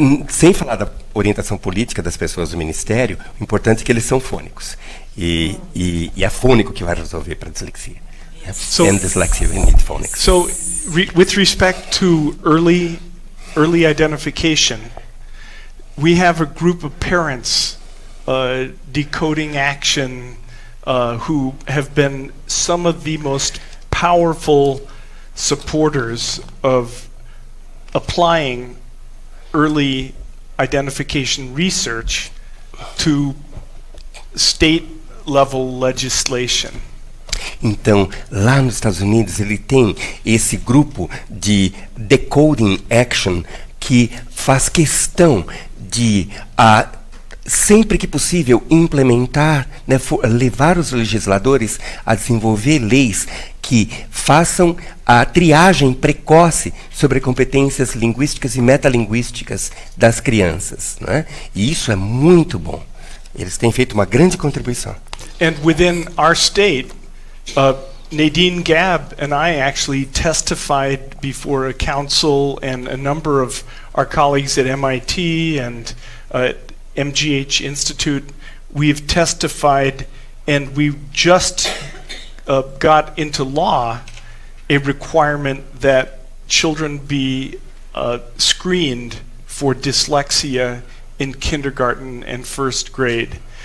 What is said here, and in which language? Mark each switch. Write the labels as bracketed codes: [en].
[pt] Sem falar da orientação política das pessoas do Ministério, o importante é que eles são fônicos. E é fônico que vai resolver para a dislexia. [en] So- And dyslexia, we need phonics. So, with respect to early identification, we have a group of parents, Decoding Action, who have been some of the most powerful supporters of applying early identification research to state-level legislation. [pt] Então, lá nos Estados Unidos, ele tem esse grupo de Decoding Action que faz questão de, sempre que possível, implementar, né, levar os legisladores a desenvolver leis que façam a triagem precoce sobre competências linguísticas e metalinguísticas das crianças, né? E isso é muito bom. Eles têm feito uma grande contribuição. [en] And within our state, Nadine Gabb and I actually testified before a council and a number of our colleagues at MIT and MGH Institute. We've testified, and we just got into law a requirement that children be screened for dyslexia in kindergarten and first grade.